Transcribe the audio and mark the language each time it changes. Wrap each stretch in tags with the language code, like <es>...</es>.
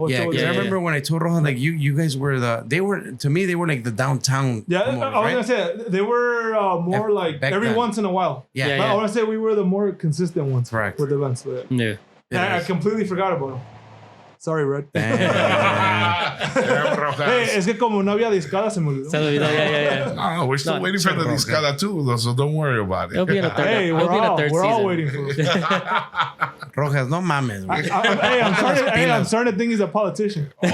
<en>Yeah, because I remember when I told Rohan, like, you guys were they were like the downtown. Yeah, promoters, I was right? going to say, they were more like back every then. once in a while. Yeah. But I want to say we were the more consistent ones. Correct. With events. Yeah. I completely forgot about them. Sorry, Red. Damn.</en> <es>Hey, es que como no había discada se me olvidó.</es> <en>Yeah. No, we're still waiting for the discada too, though, so don't worry about it. It'll be in a third. Hey, it'll be in a third we're all season. waiting for it.</en> <es>Rojas, no mames. güey.</es> <en>I'm starting to think he's a politician.</en>